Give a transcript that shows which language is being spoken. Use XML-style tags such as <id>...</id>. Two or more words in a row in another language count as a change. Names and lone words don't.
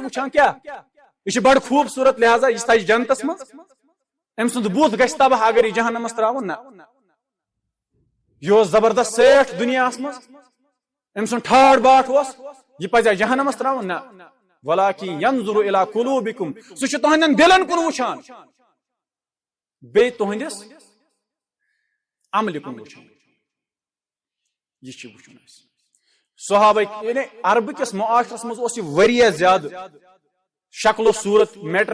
<ks>وٕچھان کیٛاہ یہ چھُ بڑٕ خوٗبصوٗرت لہذا یہِ تھایہِ جنتس منٛز أمۍ سُنٛد بُتھ گژھِ تباہ اگر یہِ جہنمس تراوُن نہ یہ اوس زبردست سیٹھ دنیاہس منٛز أمۍ سُنٛد ٹھاٹھ باٹھ اوس یہ پزیا جہنمس تراوُن نہ</ks> <ar>ولکن ينظر الى</ar> <ks>قلوبکم سُہ چھُ تُہنٛدٮ۪ن دلن کُن وٕچھان بیٚیہِ تُہنٛدِس عملہِ کُن وٕچھان یہ چھُ وٕچھُن اَسہِ صحابہ یعنی عربہٕ کِس معاشرس منٛز اوس یہِ واریاہ زیادٕ شکل و صورت میٹر</ks>